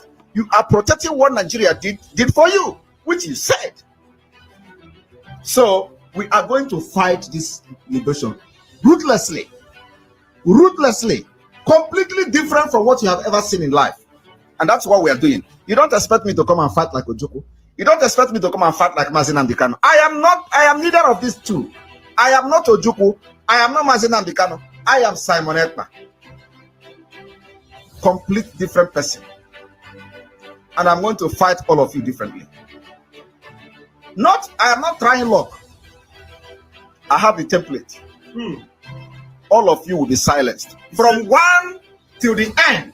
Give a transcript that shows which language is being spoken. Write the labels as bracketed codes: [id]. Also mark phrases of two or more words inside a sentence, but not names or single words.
[en] You are protecting what Nigeria did for you, which you said. So we are going to fight this liberation ruthlessly, completely different from what you have ever seen in life. And that's what we are doing. You don't expect me to come and fight like Ojukwu. You don't expect me to come and fight like Mazi Nnamdi Kanu. I am neither of these two. I am not Ojukwu. I am not Mazi Nnamdi Kanu. I am Simon Ekpa. Complete different person. And I'm going to fight all of you differently. I am not trying luck. I have the template. All of you will be silenced. From one till the end.